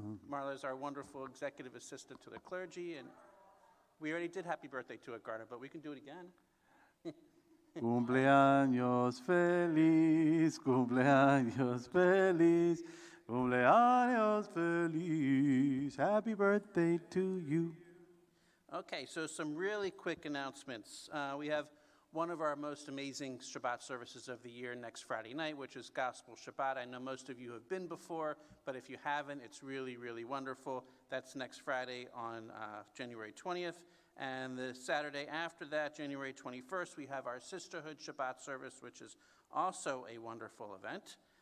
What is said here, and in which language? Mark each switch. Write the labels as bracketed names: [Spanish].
[English] Marla is our wonderful executive assistant to the clergy, and we already did happy birthday to it, Garner, but we can do it again. [Spanish] Cumpleaños feliz, cumpleaños feliz, cumpleaños feliz. [English] Happy birthday to you. Okay, so some really quick announcements. We have one of our most amazing Shabbat services of the year next Friday night, which is Gospel Shabbat. I know most of you have been before, but if you haven't, it's really, really wonderful. That's next Friday on January 20th. And the Saturday after that, January 21st, we have our Sisterhood Shabbat service, which is also a wonderful event.